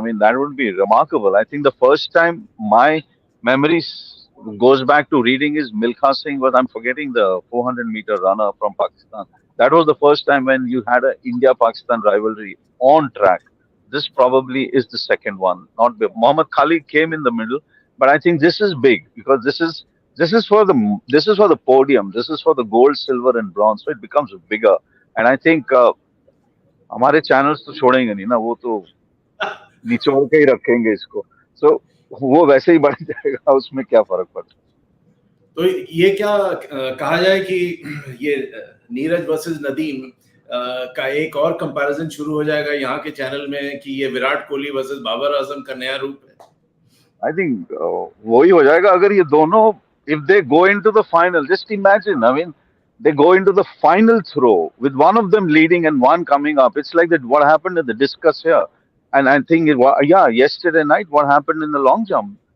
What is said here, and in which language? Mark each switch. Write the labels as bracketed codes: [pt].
[en] I mean, that would be remarkable. I think the first time my memories goes back to reading is Milkha Singh, but I'm forgetting the 400-meter runner from Pakistan. That was the first time when you had a India Pakistan rivalry on track. This probably is the second one. Not big. Mohammad Khalid came in the middle, but I think this is big because this is for the podium. This is for the gold, silver, and bronze. So it becomes bigger. And I think [hi] हमारे channels तो छोड़ेंगे नहीं ना, वो तो निचोड़ के ही रखेंगे इसको. [en] So [hi] वो वैसे ही बढ़ जाएगा, उसमें क्या फर्क पड़ता है. तो ये क्या कहा जाए कि ये नीरज वर्सेस नदीम का एक और कंपैरिजन शुरू हो जाएगा यहाँ के चैनल में कि ये विराट कोहली वर्सेस बाबर आजम का नया रूप है. [en] I think [hi] वही हो जाएगा अगर ये दोनों, [en] if they go into the final, just imagine, I mean, they go into the final throw with one of them leading and one coming up. It's like that what happened in the discus here. And I think, yesterday night, what happened in the long jump.